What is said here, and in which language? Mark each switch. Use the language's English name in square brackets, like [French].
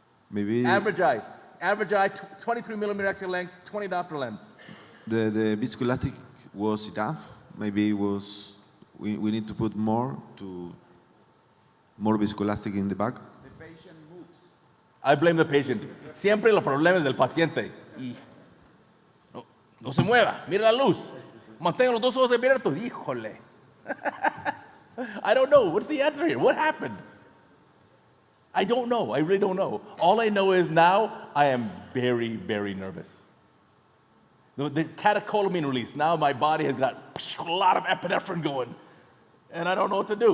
[English] Maybe Average eye, 23 millimeter axial length, 20 diopter lens. the viscoelastic was enough. Maybe it was we need to put more viscoelastic in the back. I blame the patient. [Spanish] Siempre los problemas del paciente. Y no se mueva, mira la luz. Mantenga los dos ojos abiertos. [English] Híjole. I don't know. What's the answer here? What happened? I don't know. I really don't know. All I know is now I am very, very nervous. The catecholamine release. Now my body has got a lot of epinephrine going. And I don't know what to do.